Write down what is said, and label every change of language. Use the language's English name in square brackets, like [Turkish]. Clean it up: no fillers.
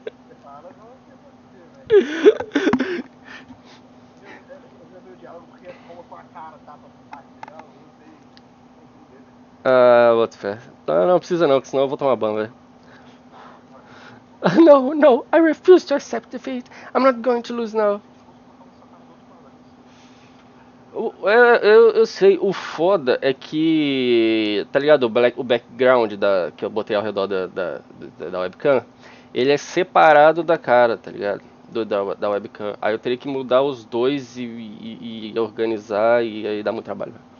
[Portuguese] Você fala, não é português, velho. Eu já vi o diálogo porque é como com a cara, tapa, sotaque, eu usei o dele. Ah, boto fé. Não, não precisa não, que senão eu vou tomar ban, velho. [English] No, no, I refuse to accept defeat. I'm not going to lose now. [Portuguese] Eu sei, o foda é que, tá ligado, o background que eu botei ao redor da webcam, ele é separado da cara, tá ligado? Da webcam. Aí eu teria que mudar os dois e organizar e aí dá muito trabalho.